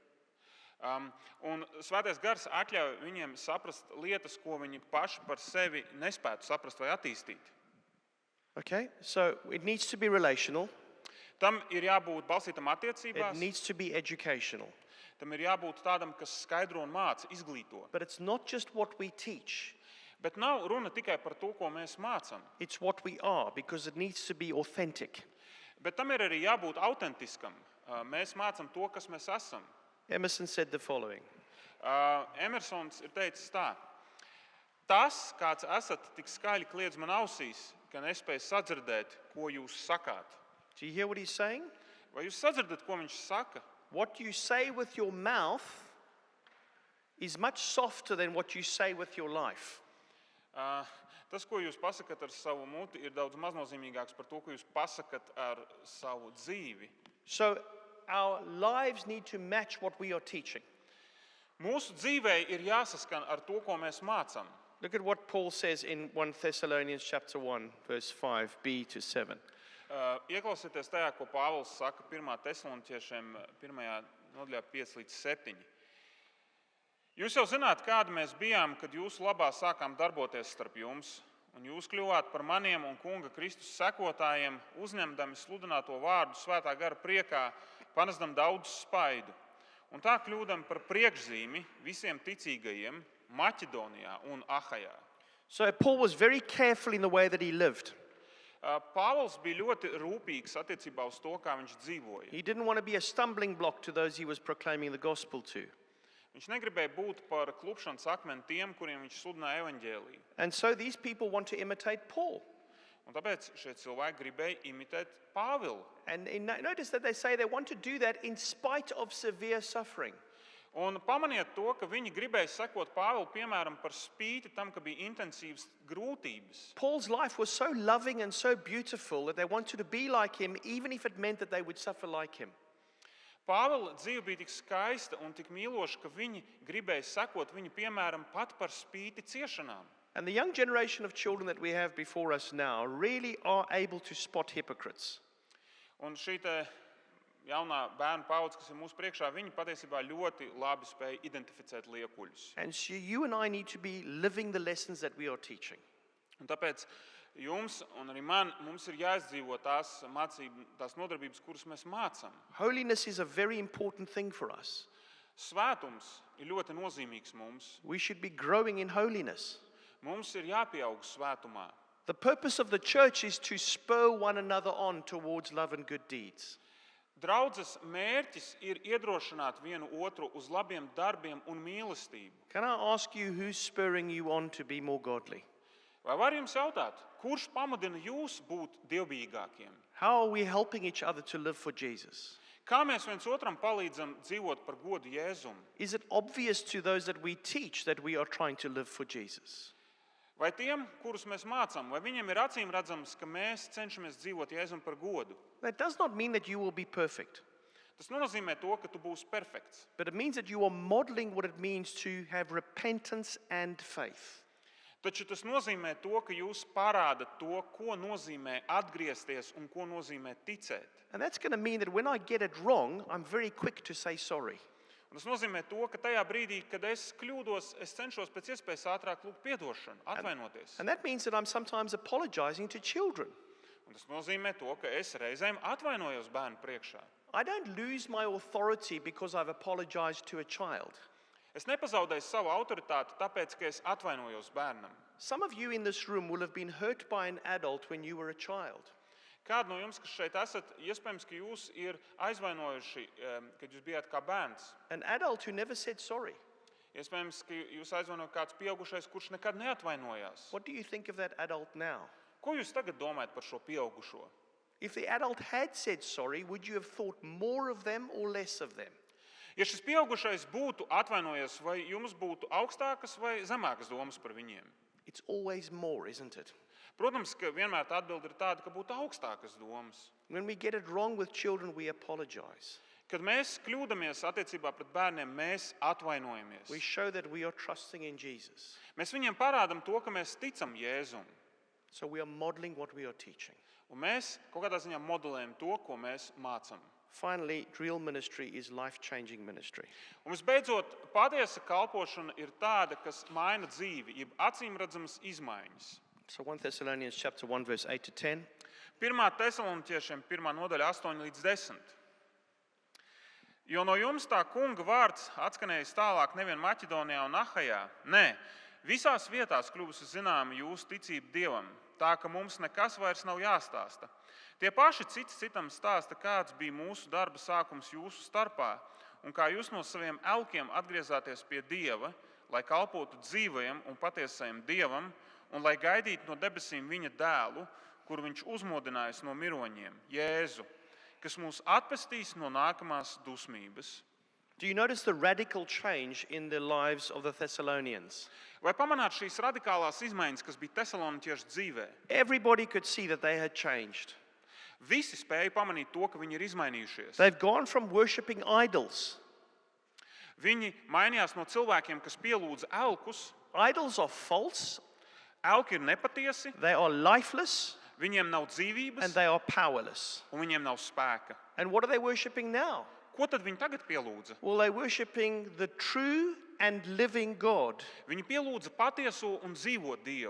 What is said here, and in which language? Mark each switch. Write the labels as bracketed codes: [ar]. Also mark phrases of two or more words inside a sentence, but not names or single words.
[lv] Un svētais gars atļauj viņiem saprast lietas, ko viņi paši par sevi nespētu saprast vai attīstīt. [en] Okay? So it needs to be relational. [lv] Tam ir jābūt balstītam [en] It [lv] attiecībās, [en] needs to be educational. [lv] tam ir jābūt tādam, kas skaidro un māca, izglīto. [en] But it's not just what we teach. [lv] Bet nav runa tikai par to, ko mēs mācām. [en] It's what we are, because it needs to be authentic. [lv] Bet tam ir arī jābūt autentiskam. Mēs mācām to, kas mēs esam. [en] Emerson said the following. [lv] Emersons ir teicis tā: tas, kāds esat, tik skaļi kliedz man ausīs, ka nespēju sadzirdēt, ko jūs sakāt. [en] Do you hear what he's saying? [lv] Vai jūs sadzirdat, ko viņš saka? [en] What you say with your mouth is much softer than what you say with your life. [lv] Tas, ko jūs pasakat ar savu muti, ir daudz maznozīmīgāks par to, ko jūs pasakat ar savu dzīvi. [en] So our lives need to match what we are teaching. [lv] Mūsu dzīvē ir jāsaskan ar to, ko mēs mācām. [en] Look at what Paul says in 1 Thessalonians chapter 1, verse 5b to 7. [lv] Ieklausieties tajā, ko Pāvils saka 1. Tesaloniķiešiem 1. nodaļā 5 līdz 7. Jūs jau zināt, kādi mēs bijām, kad jūsu labā sākām darboties starp jums, un jūs kļuvāt par maniem un Kunga Kristus sekotājiem, uzņemdami sludināto vārdu svētā gara priekā, panesdam daudz spaidu. Un tā kļūdam par priekšzīmi visiem ticīgajiem Maķedonijā un Ahajā. [en] So Paul was very careful in the way that he lived. [lv] Pāvils bija ļoti rūpīgs attiecībā uz to, kā viņš dzīvoja. [en] He didn't want to be a stumbling block to those he was proclaiming the gospel to. [lv] Viņš negribēja būt par klupšanas akmeni tiem, kuriem viņš sludināja evaņģēliju. [en] And so these people want to imitate Paul. [lv] Un tāpēc šie cilvēki gribēja imitēt Pāvilu. [en] And notice that they say they want to do that in spite of severe suffering. [lv] Un pamaniet to, ka viņi gribēja sekot Pāvilu, piemēram, par spīti tam, ka bija intensīvas grūtības. [en] Paul's life was so loving and so beautiful that they wanted to be like him, even if it meant that they would suffer like him. [lv] Pāvila dzīve bija tik skaista un tik mīloša, ka viņi gribēja sekot viņa piemēram pat par spīti ciešanām. [en] And the young generation of children that we have before us now really are able to spot hypocrites. [lv] Un šī te jaunā bērnu paudze, kas ir mūsu priekšā, viņi patiesībā ļoti labi spēja identificēt liekuļus. [en] And so you and I need to be living the lessons that we are teaching. [lv] Un tāpēc jums un arī mums ir jāizdzīvo tās nodarbības, kuras mēs mācām. [en] Holiness is a very important thing for us. [lv] Svētums ir ļoti nozīmīgs mums. [en] We should be growing in holiness. [lv] Mums ir jāpieaug svētumā. [en] The purpose of the church is to spur one another on towards love and good deeds. [lv] Draudzes mērķis ir iedrošināt vienu otru uz labiem darbiem un mīlestību. [en] Can I ask you who's spurring you on to be more godly? [lv] Vai var jums jautāt, kurš pamudina jūs būt dievbijīgākiem? [en] How are we helping each other to live for Jesus? [lv] Kā mēs viens otram palīdzam dzīvot par godu Jēzum? [en] Is it obvious to those that we teach that we are trying to live for Jesus? [lv] Vai tiem, kurus mēs mācām, vai viņiem ir acīm redzams, ka mēs cenšamies dzīvot Jēzum par godu? [en] That does not mean that you will be perfect, [lv] Tas nenozīmē to, ka tu būsi perfekts. [en] but it means that you are modeling what it means to have repentance and faith. [lv] Taču tas nozīmē to, ka jūs parādat to, ko nozīmē atgriezties un ko nozīmē ticēt. [en] And that's going to mean that when I get it wrong, I'm very quick to say sorry. [lv] Un tas nozīmē to, ka tajā brīdī, kad es kļūdos, es cenšos pēc iespējas ātrāk lūgt piedošanu, atvainoties. [en] And that means that I'm sometimes apologizing to children. [lv] Un tas nozīmē to, ka es reizēm atvainojos bērnu priekšā. [en] I don't lose my authority because I've apologized to a child. [lv] Es nepazaudēju savu autoritāti, tāpēc, ka es atvainojos bērnam. [en] Some of you in this room will have been hurt by an adult when you were a child. [lv] Kādu no jums, kas šeit esat, iespējams, ka jūs ir aizvainojuši, kad jūs bijāt kā bērns. [en] An adult who never said sorry. [lv] Iespējams, ka jūs aizvainojat kāds pieaugušais, kurš nekad neatvainojās. [en] What do you think of that adult now? [lv] Ko jūs tagad domājat par šo pieaugušo? [en] If the adult had said sorry, would you have thought more of them or less of them? [lv] Ja šis pieaugušais būtu atvainojies, vai jums būtu augstākas vai zemākas domas par viņiem? [en] It's always more, isn't it? [lv] Protams, ka vienmēr tā atbilde ir tāda, ka būtu augstākas domas. [en] When we get it wrong with children, we apologize. [lv] Kad mēs kļūdamies attiecībā pret bērniem, mēs atvainojamies. [en] We show that we are trusting in Jesus. [lv] Mēs viņiem parādam to, ka mēs ticam Jēzum. [en] So we are modeling what we are teaching. [lv] Un mēs kaut kādā ziņā modelējam to, ko mēs mācam. [en] Finally, real ministry is life-changing ministry. [lv] Un visbeidzot, patiesa kalpošana ir tāda, kas maina dzīvi, jeb acīmredzamas izmaiņas. [en] So 1 Thessalonians chapter 1, verse 8 to 10. [lv] 1. Tesaloniķiešiem 1. nodaļa 8 līdz 10. Jo no jums tā kunga vārds atskanējis tālāk nevien Maķedonijā un Ahajā. Nē, visās vietās kļuvusi zināma jūsu ticība Dievam, tā ka mums nekas vairs nav jāstāsta. Tie paši cits citam stāsta, kāds bija mūsu darba sākums jūsu starpā, un kā jūs no saviem elkiem atgriezāties pie Dieva, lai kalpotu dzīvajam un patiesajam Dievam, un lai gaidītu no debesīm viņa dēlu, kuru viņš uzmodinājis no miroņiem, Jēzu, kas mūs atpestīs no nākamās dusmības. [en] Do you notice the radical change in the lives of the Thessalonians? [lv] Vai pamanāt šīs radikālās izmaiņas, kas bija tesaloniķiešu dzīvē? [en] Everybody could see that they had changed. [lv] Visi spēja pamanīt to, ka viņi ir izmainījušies. [en] They've gone from worshipping idols. [lv] Viņi mainījās no cilvēkiem, kas pielūdza elkus. [en] Idols are false, [lv] Elki ir nepatiesi, [en] they are lifeless, [lv] viņiem nav [en] and [lv] dzīvības [en] they are powerless. [lv] un viņiem nav spēka. [en] And what are they worshipping now? [lv] Ko tad viņi tagad pielūdza? [en] Well, they're worshipping the true and living God, [lv] Viņi pielūdza patieso un dzīvo Dievu,